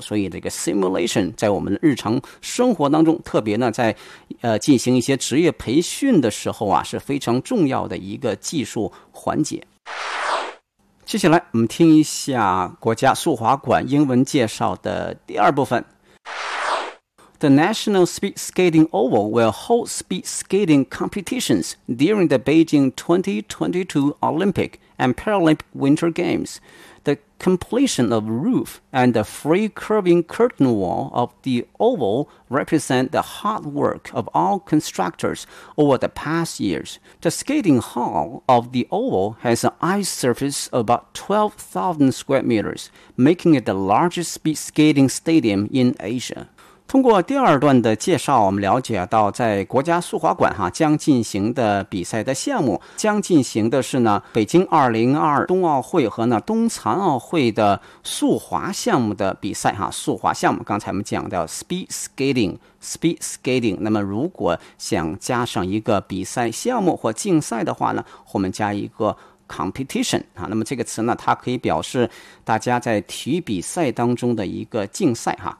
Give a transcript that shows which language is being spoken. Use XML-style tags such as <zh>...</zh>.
<zh>所以这个 simulation 在我们的日常生活当中，特别呢在进行一些职业培训的时候啊，是非常重要的一个技术环节。接下来我们听一下国家速滑馆英文介绍的第二部分。</zh> <en>The National Speed Skating Oval will hold speed skating competitions during the Beijing 2022 Olympic and Paralympic Winter Games. The completion of roof and the free curving curtain wall of the oval represent the hard work of all constructors over the past years. The skating hall of the oval has an ice surface of about 12,000 square meters, making it the largest speed skating stadium in Asia.</en> <zh>通过第二段的介绍，我们了解到在国家速滑馆哈将进行的比赛的项目，将进行的是呢北京2022冬奥会和呢冬残奥会的速滑项目的比赛哈。速滑项目刚才我们讲到 speed skating， 那么如果想加上一个比赛项目或竞赛的话呢，我们加一个competition 啊，那么这个词呢，它可以表示大家在体育比赛当中的一个竞赛哈。</zh>